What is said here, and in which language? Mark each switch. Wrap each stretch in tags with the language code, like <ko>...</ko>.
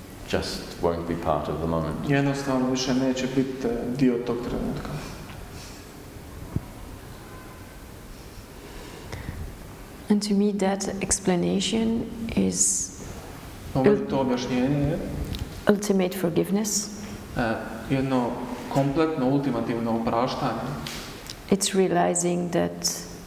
<en>just won't be part of the moment.</en> <hr>jednostavno više neće biti dio tog trenutka.</hr> <en>And to me that explanation is</en> <hr>To objašnjenje je</hr> <en>ultimate forgiveness.</en> <hr>jedno kompletno, ultimativno opraštanje.</hr> <en>It's realizing that</en>